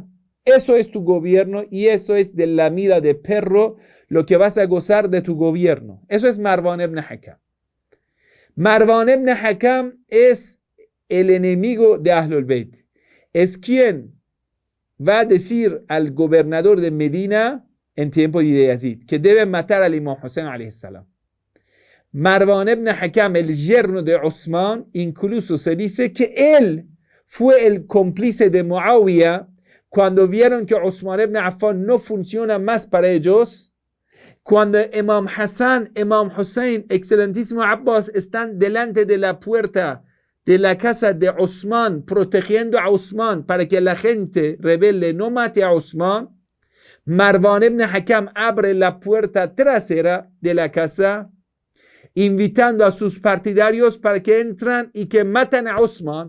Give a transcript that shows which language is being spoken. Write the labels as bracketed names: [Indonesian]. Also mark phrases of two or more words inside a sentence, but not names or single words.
[Spanish] Eso es tu gobierno y eso es de la vida de perro lo que vas a gozar de tu gobierno. Eso es Marwan ibn Hakam. Marwan ibn Hakam es el enemigo de Ahlul Bayt. Es quien va a decir al gobernador de Medina en tiempo de Yazid que debe matar al Imam Hussein [Arabic] عليه السلام. [Spanish] Marwan ibn Hakam, el yerno de Osman, incluso se dice que él fue el cómplice de Muawiyah cuando vieron que Osman ibn Affan no funciona más para ellos. Cuando Imam Hassan, Imam Hussein, excelentísimo Abbas están delante de la puerta de la casa de Osman, protegiendo a Osman para que la gente rebelde no mate a Osman, Marwan ibn Hakam abre la puerta trasera de la casa, invitando a sus partidarios para que entran y que matan a Osman.